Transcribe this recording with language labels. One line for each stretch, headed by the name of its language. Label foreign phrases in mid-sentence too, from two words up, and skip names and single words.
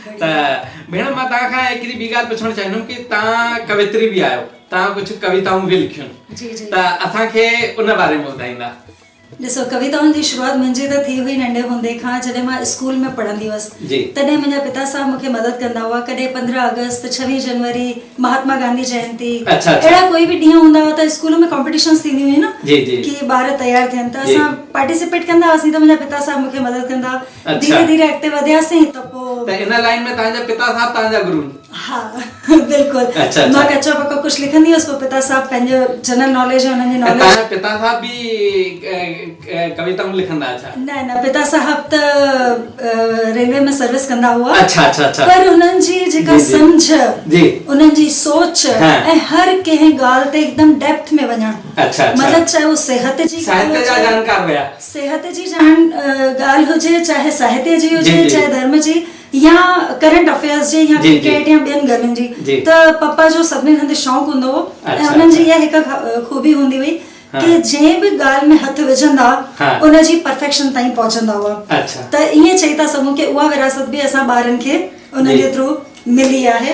Sindhi: त भेण, मां तव्हां खां हिकिड़ी ॿी ॻाल्हि पुछणु चाहींदुमि कि तव्हां कवित्री बि आहियो, तव्हां कुझु कविताऊं बि लिखियूं जी जी। त असांखे उन बारे में ॿुधाईंदा। ॾिसो, कविताउनि जी शुरूआत मुंहिंजी त थी हुई नंढे हूंदे खां, जॾहिं मां स्कूल में पढ़ंदी हुअसि तॾहिं मुंहिंजा पिता साहब मूंखे मदद कंदा हुआ। कॾहिं 15 अगस्त, 26 जनवरी, महात्मा गांधी जयंती, अहिड़ा कोई बि ॾींहं हूंदा हुआ त स्कूल में कॉम्पिटिशन्स थींदी हुई न कि ॿार तयार थियनि, त असां पार्टिसिपेट कंदा हुआसीं। त मुंहिंजा पिता साहब मूंखे मदद कंदा। धीरे धीरे अॻिते वधियासीं त पोइ इन लाइन में तव्हांजा पिता साहब तव्हांजा गुरु? हा बिल्कुलु। मां कचो पको कुझु लिखंदी हुअसि, पोइ पिता साहब पंहिंजो
English: general knowledge,
Sindhi: हुननि जी नॉलेज। तव्हांजा पिता साहब बि कविताऊं लिखंदा? अच्छा। न, पिता साहब त रेलवे में सर्विस कंदा हुआ। अच्छा। पर हुननि जी जेका सम्झ, उन्हनि जी सोच ऐं हर कंहिं ॻाल्हि ते एकदम डेप्थ में वञणु। मतिलबु चाहे वो सिहत जी जानकार हुया, सिहत जी ॻाल्हि हुजे, चाहे साहित्य जी हुजे, चाहे धर्म जी, या
English: current affairs
Sindhi: जी, या क्रिकेट, या ॿियनि ॻाल्हियुनि जी। त पप्पा जो सभिनीनि हंधि शौक़ु हूंदो हो ऐं हुननि जी इहा हिकु खूबी हूंदी हुई कि जंहिं बि ॻाल्हि में हथ विझंदा उनजी परफेक्शन ताईं पहुचंदा हुआ। त ईअं चई था सघूं कि उहा विरासत बि असां ॿारनि खे उन्हनि जे थ्रू मिली आहे।